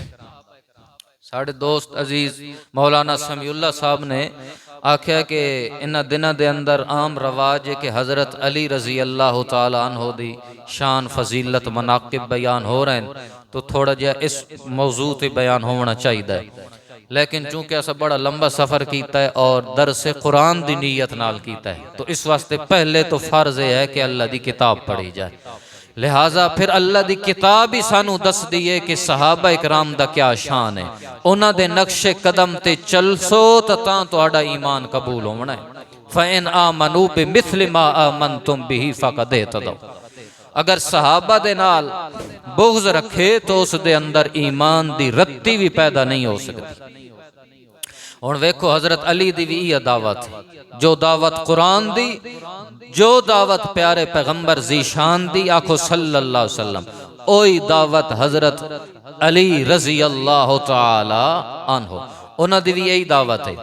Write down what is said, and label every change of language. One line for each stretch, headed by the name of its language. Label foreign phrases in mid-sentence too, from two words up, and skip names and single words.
Punjabi: ساڑھے دوست عزیز مولانا سمیع اللہ صاحب نے آکھیا کہ انہ دنہ دے اندر عام رواج ہے کہ حضرت علی
Arabic: رضی اللہ تعالیٰ عنہ
Punjabi: دی شان فضیلت مناقب بیان ہو رہے ہیں، تو تھوڑا جہا اس موضوع تے بیان ہونا چاہیے ہے، لیکن چونکہ ایسا بڑا لمبا سفر کیتا ہے اور درس قرآن دی نیت نال کیتا ہے، تو اس واسطے پہلے تو فرض ہے کہ اللہ دی کتاب پڑھی جائے، لہٰذا پھر اللہ دی کتاب ہی سانو دس دیئے کہ صحابہ اکرام دا کیا شان ہے، انہاں دے نقش قدم تے چل سو تاں تہاڈا ایمان قبول ہونا ہے۔
Arabic: فَإِنْ آمَنُوا بِمِثْلِ مَا آمَنْتُمْ بِهِ فَقَدْ اهْتَدَوْا،
Punjabi: اگر صحابہ دے نال بغض رکھے تو اس دے اندر ایمان دی رتی بھی پیدا نہیں ہو سکتی۔ اور ویکھو حضرت علی دی بھی یہ دعوت، جو دعوت قرآن دی، جو دعوت پیارے پیغمبر ذیشان دی، آکھو
Arabic: صلی اللہ علیہ وسلم،
Punjabi: اوہی دعوت حضرت علی
Arabic: رضی اللہ تعالی عنہ،
Punjabi: انہاں دی بھی یہی دعوت ہے۔